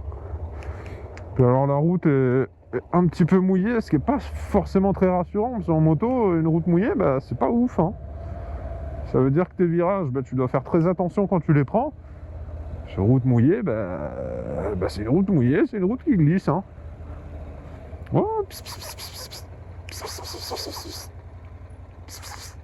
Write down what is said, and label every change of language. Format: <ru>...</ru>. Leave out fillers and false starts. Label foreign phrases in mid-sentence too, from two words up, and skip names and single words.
<fr>Puis alors la route est un petit peu mouillée, ce qui n'est pas forcément très rassurant, parce qu'en moto, une route mouillée, bah, c'est pas ouf, hein. Ça veut dire que tes virages, bah, tu dois faire très attention quand tu les prends. Sur route mouillée, bah, c'est une route mouillée, c'est une route qui glisse, hein. Oh, pss, pss, pss, pss, pss. Pss, pss, pss, pss, pss. Pss, pss, pss.</fr>